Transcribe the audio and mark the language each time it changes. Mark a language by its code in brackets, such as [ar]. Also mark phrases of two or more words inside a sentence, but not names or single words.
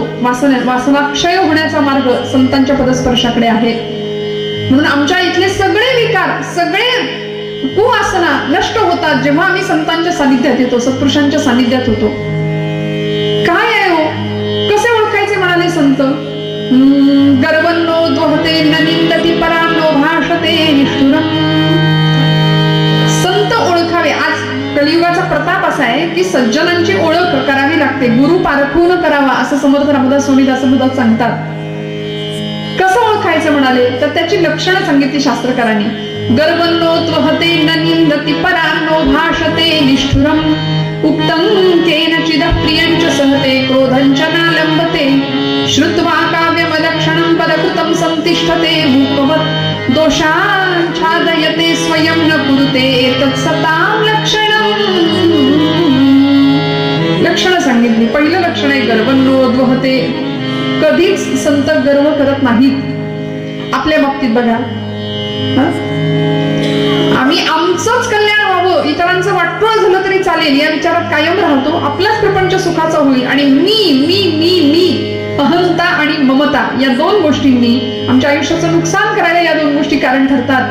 [mr] वासना क्षय होण्याचा मार्ग संतांच्या पदस्पर्शाकडे आहे. म्हणून आमच्या इथले सगळे विकार, सगळे कुवासना नष्ट होतात जेव्हा आम्ही संतांच्या सानिध्यात येतो, सत्पुरुषांच्या सानिध्यात होतो. काय आहे हो? कसे ओळखायचे म्हणाले संत? [sa] गर्वन्नो द्वहते न निंदती परान्नो भाषते निष्ठुरम्. [mr] संत ओळखावे. आज कलियुगाचा प्रताप असा आहे की सज्जनांची ओळख करावी लागते. गुरु पारखून करावा असं समर्थ रामदास स्वामी दासबोधात सांगतात. कसं ओळखायचं म्हणाले तर त्याची लक्षणं सांगितली शास्त्रकारांनी. [sa] गर्वन्नो त्वहते न निंदती परान्नो भाषते निष्ठुरम्, उक्तं केनचिद प्रियञ्च सहते, क्रोधञ्च नालम्बते, श्रुत्वा काव्यमलक्षणं पदकृतं संतिष्ठते, मूकवत् दोषाच्छादयते स्वयं न कुरुते तत्सतां लक्षणं. [mr] लक्षणं सांगितली. पहिलं लक्षण आहे गर्वन्नोद्वहते. कधीच संत गर्व करत नाहीत. आपल्या बाबतीत बघा, आम्ही आमचंच कल्याण व्हावं, इतरांचं वाटोळ झालं तरी चालेल या विचारात कायम राहतो. आपलाच प्रपंच सुखाचा होईल. आणि मी मी मी मी अहंता आणि ममता या दोन गोष्टींनी आमच्या आयुष्याचं नुकसान करायला या दोन गोष्टी कारण ठरतात.